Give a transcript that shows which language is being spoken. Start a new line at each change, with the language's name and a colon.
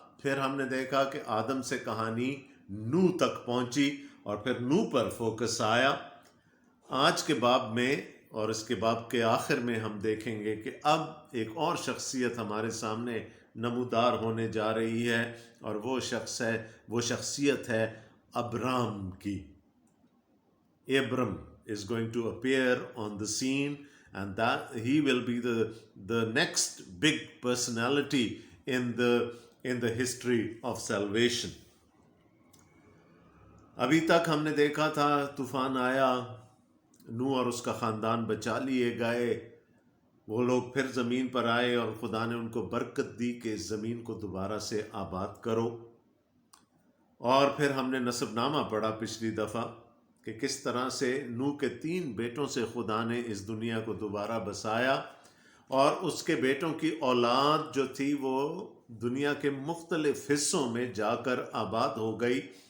Urdu: پھر ہم نے دیکھا کہ آدم سے کہانی نو تک پہنچی اور پھر نو پر فوکس آیا. آج کے باب میں اور اس کے باب کے آخر میں ہم دیکھیں گے کہ اب ایک اور شخصیت ہمارے سامنے نمودار ہونے جا رہی ہے، اور وہ شخصیت ہے ابرام کی.
English: Abram is going to appear on the scene, and that he will be the next big personality in the history of salvation.
Urdu: ابھی تک ہم نے دیکھا تھا طوفان آیا، نوح اور اس کا خاندان بچا لیے گئے. وہ لوگ پھر زمین پر آئے اور خدا نے ان کو برکت دی کہ اس زمین کو دوبارہ سے آباد کرو. اور پھر ہم نے نسب نامہ پڑھا پچھلی دفعہ کہ کس طرح سے نوح کے 3 بیٹوں سے خدا نے اس دنیا کو دوبارہ بسایا، اور اس کے بیٹوں کی اولاد جو تھی وہ دنیا کے مختلف حصوں میں جا کر آباد ہو گئی.